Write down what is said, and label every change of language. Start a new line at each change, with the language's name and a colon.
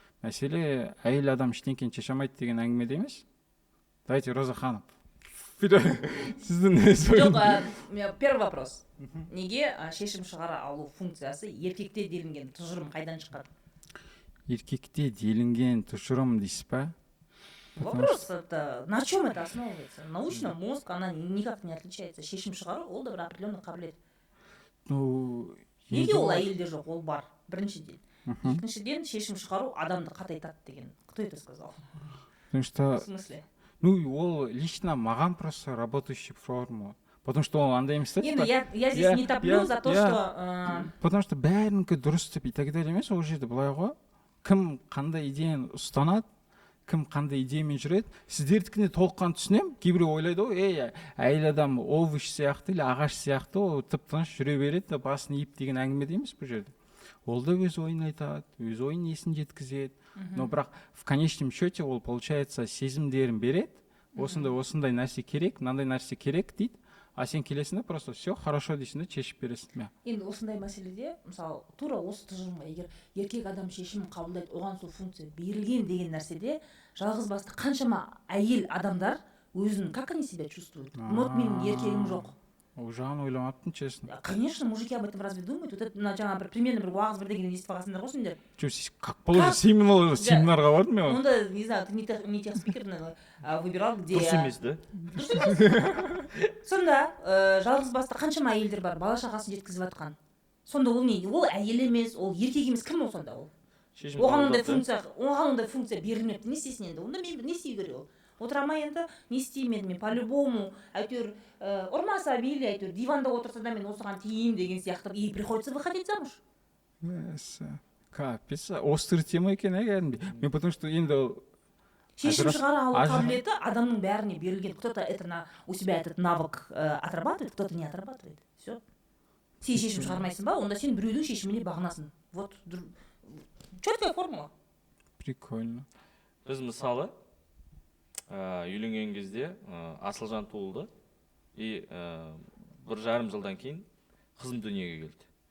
Kazakh: Мәселе әйел адам ештеңені шеше алмайды деген әңгімеде емес. Давайте, Роза ханым. Сіздің
Russian: Жоқ, первый вопрос.
Kazakh: Неге шешім шығара алу функциясы еркекте делінген тұжырым қайдан шыққан? Еркекте делінген тұжырым дейсіз ба?
Russian: Вопрос, это на чем это основывается? Научно мозг, она никак не отличается.
Kazakh: Шешім шығару, ол да бір определенный қабілет. Ну, неге ол әйелде жоқ, ол бар, біріншіден. Екіншіден, шешім шығару адамды қатайтады деген.
Russian: Кто это сказал? Потому что... В смысле? Ну,
Kazakh: ол лично маған
Russian: просто работающий формула. Потому что
Kazakh: ол андай емес та, типа...
Russian: Я здесь не топлю за то, что... Потому что
Kazakh: бәрінікі дұрыс деп
Russian: и так далее
Kazakh: емес, ол жерде былай ғой. Кім қандай идеяны ұстанады, кім қандай идеямен жүреді, сіздердікіне толыққан түсінем. Кейбіреу ойлайды ғой, әйел адам овощ сияқты или ағаш сияқты, ол тып-тыныш жүре береді, басын иіп деген әңгіме емес бұл жерде. Ол да өз ойын айтады, өз ойын есін жеткізеді.
Russian: Но бірақ в конечном счете ол получается
Kazakh: сезімдерін береді. Осындай нәрсе керек, мынандай нәрсе керек дейді. А сен келесің да
Russian: просто все хорошо
Kazakh: дейсің да шешіп бересің. Енді осындай мәселеде, мысалы, тура осы тұжырымға егер еркек адам шешімін қабылдайды, оған сол функция берілген деген нәрседе, жалғыз басты қаншама әйел адамдар өзін,
Russian: как они себя чувствуют?
Kazakh: Вот менің еркегім жоқ. Ол жағын ойламаппын, честно.
Russian: Конечно, мужики об этом разве думают? Вот это
Kazakh: жаңа примерно бір уағыз бір деген естіп алғансыңдар ғой сендер. Как положено, семинарға бардым мен.
Russian: Онда, не знаю, ты не тех спикеров выбирал, где...
Kazakh: Дұрыс емес, да? Дұрыс емес. Сонда жалғыз басты қаншама әйелдер бар, бала шағасын жеткізіп жатқан. Сонда ол не? Ол әйел емес, ол еркек емес, кім ол сонда ол? Оған ондай функция берілмепті. Не істейсің енді? Онда мен не істей керек ол? Отыра ма енді, не істеймін мен по-любому, әйтеуір ұрмаса мейлі, әйтеуір диванда отырса да мен осыған тиейін деген сияқты,
Russian: и приходится выходить замуж.
Kazakh: Капец,
Russian: острый тема
Kazakh: екен, кәдімгідей. Мен потому что енді шешім шығара алу қабілеті адамның бәріне берілген.
Russian: Кто-то это у себя этот навык отрабатывает, кто-то не отрабатывает. Все.
Kazakh: Сен шешім шығармайсың ба, онда сен біреудің шешіміне бағынасың.
Russian: Вот четкая формула. Прикольно.
Kazakh: Біз мысалы үйленген кезде Асылжан туылды и 1,5 жылдан кейін қызым дүниеге келді.